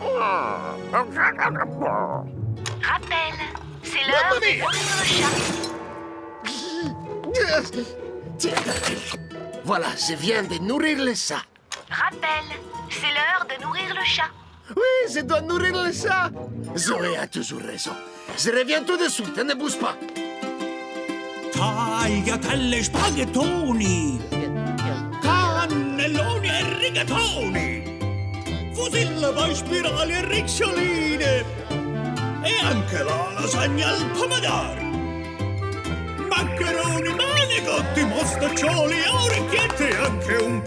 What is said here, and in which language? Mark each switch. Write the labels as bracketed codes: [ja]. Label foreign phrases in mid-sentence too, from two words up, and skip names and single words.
[fr] Rappel, c'est l'heure de nourrir le chat. Voilà, je viens de nourrir le chat. Rappel, c'est l'heure de nourrir le chat. Oui, je dois nourrir le chat. Zoé a toujours raison. Je reviens tout de suite, ne bouge pas. [it] Tagliatelle spaghettoni, cannelloni e rigatoni, fusilli poi spirali e riccioline, e anche la lasagna al pomodoro, maccheroni manicotti, mostaccioli, orecchiette e anche un